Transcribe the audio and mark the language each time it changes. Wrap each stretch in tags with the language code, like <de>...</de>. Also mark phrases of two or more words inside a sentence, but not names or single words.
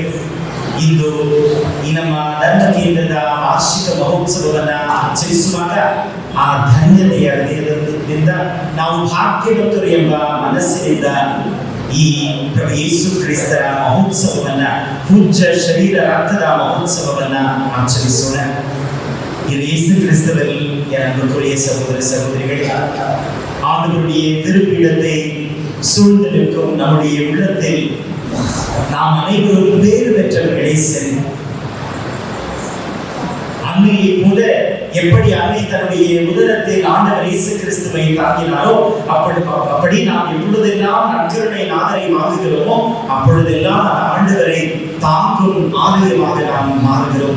<kn>ಇಂದು ಈ ನಮ್ಮ ಧರ್ಮ ಕೇಂದ್ರದ ವಾರ್ಷಿಕ ಮಹೋತ್ಸವವನ್ನು ಆಚರಿಸುವಾಗ ಆ ಧನ್ಯತೆಯ ಹೃದಯದಿಂದ ನಾವು ಭಾಗ್ಯವಂತರು ಎಂಬ ಮನಸ್ಸಿನಿಂದ ಈ ಪ್ರಭು ಯೇಸು ಕ್ರಿಸ್ತರ ಮಹೋತ್ಸವವನ್ನ, ಪೂಜ್ಯ ಶರೀರ ರಕ್ತದ ಮಹೋತ್ಸವವನ್ನ ಆಚರಿಸೋಣ.</kn> <ta>இது இயேசு கிறிஸ்துவில் என் அன்புக்குரிய சகோதர சகோதரிகளே, ஆண்டவருடைய திருப்பீடத்தை சூழ்ந்து நிற்கும் நம்முடைய உள்ளத்தில் நாம் அனைவரும் பேறு பெற்றவர்களே. சரி, அன்னை அன்னையை போல எப்படி அன்னை தன்னுடைய உதரத்தில் ஆண்டவர் இயேசு கிறிஸ்துவை தாங்கினாரோ அப்படி நாம் எப்பொழுதெல்லாம் நற்கருணை நாதரை வாங்குகிறோமோ அப்பொழுதெல்லாம் அந்த ஆண்டவரை தாங்கும் ஆலயமாக நாம் மாறுகிறோம்.</ta>